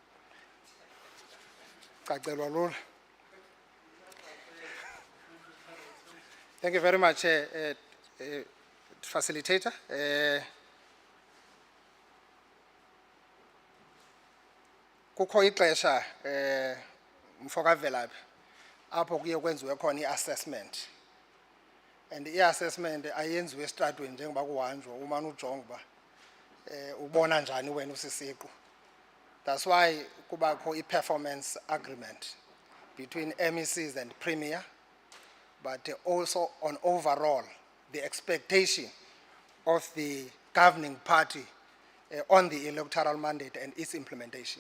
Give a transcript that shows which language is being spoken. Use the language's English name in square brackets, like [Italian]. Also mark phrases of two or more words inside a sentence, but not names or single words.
[Xhosa] Cacelwa lula. [English] Thank you very much, facilitator. [Xhosa] Kukho ixesha mfoka Velaphi apho kuye kwenziwe khona i-assessment. And i-assessment ayenziwe estratweni njengoba kuhanjwa umane ujonga uba ubona njani wena usisiqu. [English] That's why kubakho i-performance agreement between MECs and Premier, but also on overall the expectation of the governing party on the electoral mandate and its implementation.